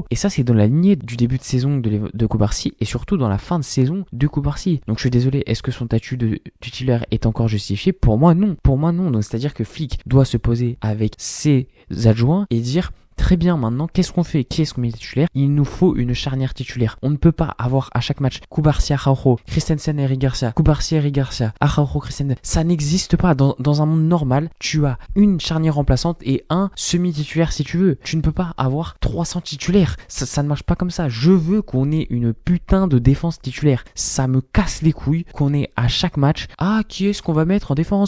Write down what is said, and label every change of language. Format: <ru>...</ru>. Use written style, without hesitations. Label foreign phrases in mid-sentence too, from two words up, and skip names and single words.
<fr>Et ça, c'est dans la lignée du début de saison de Koubarsi et surtout dans la fin de saison de Koubarsi. Donc je suis désolé, est-ce que son statut de titulaire est encore justifié? Pour moi, non. Donc c'est-à-dire que Flick doit se poser avec ses adjoints et dire Très bien, maintenant, qu'est-ce qu'on fait? Qui est-ce qu'on met titulaire? Il nous faut une charnière titulaire. On ne peut pas avoir à chaque match Cubarsí, Araujo, Christensen, Eric Garcia, Cubarsí, Eric Garcia, Araujo, Christensen. Ça n'existe pas. Dans un monde normal, tu as une charnière remplaçante et un semi-titulaire si tu veux. Tu ne peux pas avoir 300 titulaires. Ça ne marche pas comme ça. Je veux qu'on ait une putain de défense titulaire. Ça me casse les couilles qu'on ait à chaque match, qui est-ce qu'on va mettre en défense?</fr>